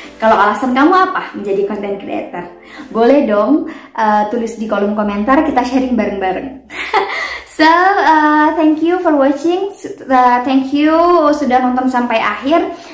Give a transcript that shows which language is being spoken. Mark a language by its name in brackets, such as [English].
[Indonesian] Kalau alasan kamu apa menjadi content creator? Boleh dong tulis di kolom komentar, kita sharing bareng-bareng. [English] So, thank you for watching. Thank you [Indonesian] sudah nonton sampai akhir.